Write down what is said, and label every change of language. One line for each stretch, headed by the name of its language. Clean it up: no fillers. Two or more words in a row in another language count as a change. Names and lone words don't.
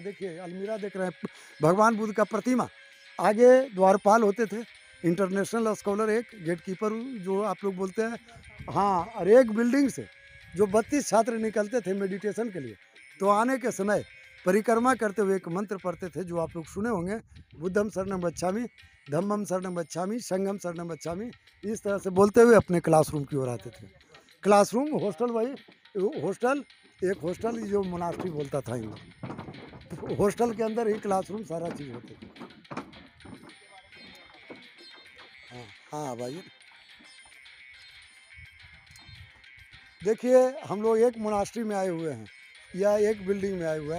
Hindi: देखिए अलमीरा देख रहे हैं, भगवान बुद्ध का प्रतिमा। आगे द्वारपाल होते थे,
English: international scholar,
Hindi: एक गेटकीपर जो आप लोग बोलते हैं। हाँ, और एक बिल्डिंग से जो 32 छात्र निकलते थे मेडिटेशन के लिए, तो आने के समय परिक्रमा करते हुए एक मंत्र पढ़ते थे, जो आप लोग सुने होंगे,
Pali: बुद्धम शरणम गच्छामि, धम्मम शरणम गच्छामि, संघम शरणम गच्छामि।
Hindi: इस तरह से बोलते हुए अपने क्लासरूम की ओर आते थे। क्लासरूम, हॉस्टल, वही हॉस्टल, एक हॉस्टल जो मोनास्ट्री बोलता था इन लोग। हॉस्टल के अंदर ही क्लासरूम सारा चीज़ होते थे। हाँ हाँ भाई, देखिए हम लोग एक मोनास्ट्री में आए हुए हैं, या एक बिल्डिंग में आए हुए हैं।